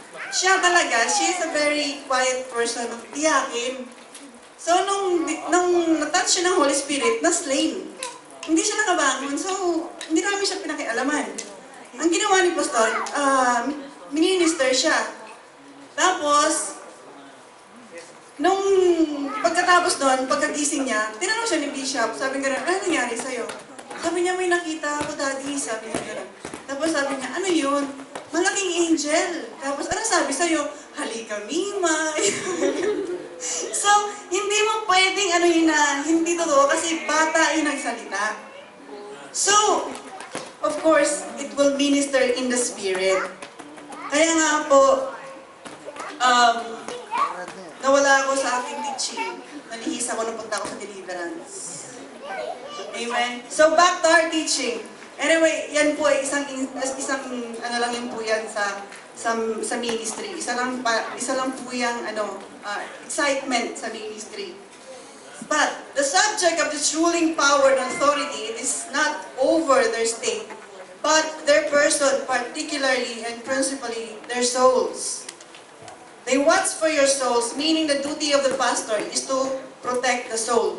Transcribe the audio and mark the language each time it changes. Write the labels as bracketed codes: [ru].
[tl] Siya talaga, [en] she is a very quiet person, tiyakin. [tl] So, nung natouch siya ng Holy Spirit, na-slain. Hindi siya nakabangon, so hindi namin siya pinakialaman. Ang ginawa ni Pastor, minister siya. Tapos, nung pagkatapos doon, pagkagising niya, tinanong siya ni Bishop, sabi nga, ano nangyari sa'yo? Sabi niya, may nakita ako, Daddy, sabi niya gano'n. Tapos sabi niya, ano yun? Malaking angel. Tapos ano sabi sa'yo? Halika, Mima. So, hindi mo pwedeng hindi totoo kasi bata ay nagsalita. [en] So, of course, it will minister in the spirit. [tl] Kaya nga po, nawala ako sa aking teaching. Nalihis ako nung punta ako sa deliverance. Amen? [en] So, back to our teaching. [tl] Anyway, yan po ay isang lang yun po yan sa ministry. Isa lang po yung excitement sa ministry. [en] But the subject of this ruling power and authority is not over their state, but their person, particularly and principally their souls. They watch for your souls, meaning the duty of the pastor is to protect the soul.